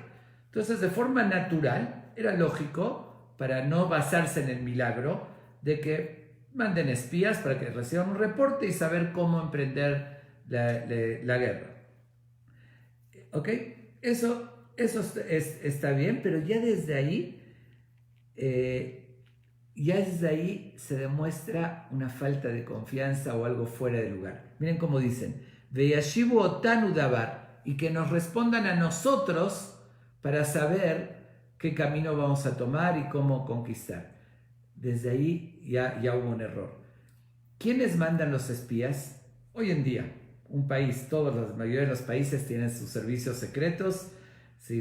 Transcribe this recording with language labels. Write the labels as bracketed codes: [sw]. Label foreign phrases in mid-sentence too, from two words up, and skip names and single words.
[es] Entonces, de forma natural, era lógico, para no basarse en el milagro, de que manden espías para que reciban un reporte y saber cómo emprender la guerra. ¿Ok? Eso está bien, pero ya desde ahí se demuestra una falta de confianza o algo fuera de lugar. Miren cómo dicen, [he] וישבו אותנו דבר, [es] y que nos respondan a nosotros para saber qué camino vamos a tomar y cómo conquistar. Desde ahí ya hubo un error. ¿Quiénes mandan los espías? Hoy en día, un país, la mayoría de los países tienen sus servicios secretos, ¿sí?